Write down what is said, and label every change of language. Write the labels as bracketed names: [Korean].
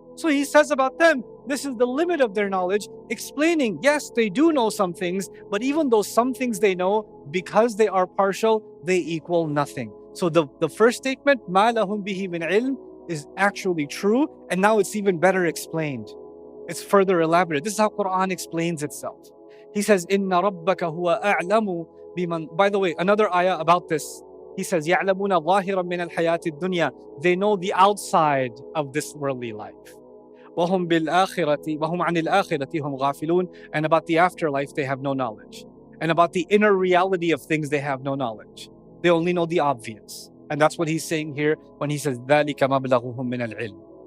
[English] So he says about them, this is the limit of their knowledge, explaining, yes, they do know some things, but even though some things they know, because they are partial, they equal nothing. So the first statement, [Arabic] مَا لَهُم بِهِ مِنْ عِلْمٍ, [English] is actually true, and now it's even better explained. It's further elaborate. This is how Quran explains itself. He says, [Arabic] إِنَّ رَبَّكَ هُوَ أَعْلَمُ بِمَنْ. [English] By the way, another ayah about this. He says, [Arabic] يَعْلَمُونَ ظَاهِرًا مِنَ الْحَيَاةِ الدُّنْيَا. [English] They know the outside of this worldly life. [Arabic] وَهُمْ بِالْآخِرَةِ وَهُمْ عَنِ الْآخِرَةِ هُمْ غَافِلُونَ. [English] And about the afterlife, they have no knowledge. And about the inner reality of things, they have no knowledge. They only know the obvious. And that's what he's saying here when he says, [Arabic] ذَلِكَ مَبْلَغُهُم مِنَ الْعِلْمِ.